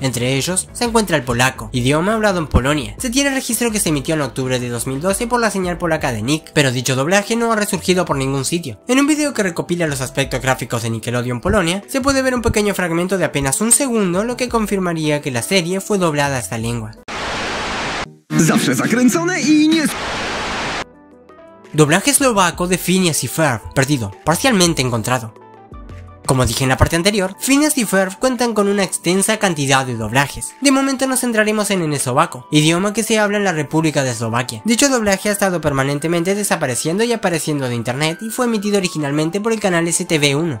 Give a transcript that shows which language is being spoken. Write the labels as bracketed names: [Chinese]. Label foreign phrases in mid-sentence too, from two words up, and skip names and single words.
[Spanish] Entre ellos se encuentra el polaco, idioma hablado en Polonia. Se tiene registro que se emitió en octubre de 2012 por la señal polaca de Nick, pero dicho doblaje no ha resurgido por ningún sitio. En un video que recopila los aspectos gráficos de Nickelodeon Polonia, se puede ver un pequeño fragmento de apenas un segundo, lo que confirmaría que la serie fue doblada a esta lengua. [Polish] Zawsze zakręcone i nie... [Spanish] Doblaje eslovaco de Phineas y Ferb, perdido, parcialmente encontrado. Como dije en la parte anterior, Phineas y Ferb cuentan con una extensa cantidad de doblajes. De momento nos centraremos en el eslovaco, idioma que se habla en la República de Eslovaquia. Dicho doblaje ha estado permanentemente desapareciendo y apareciendo de internet y fue emitido originalmente por el canal STV1.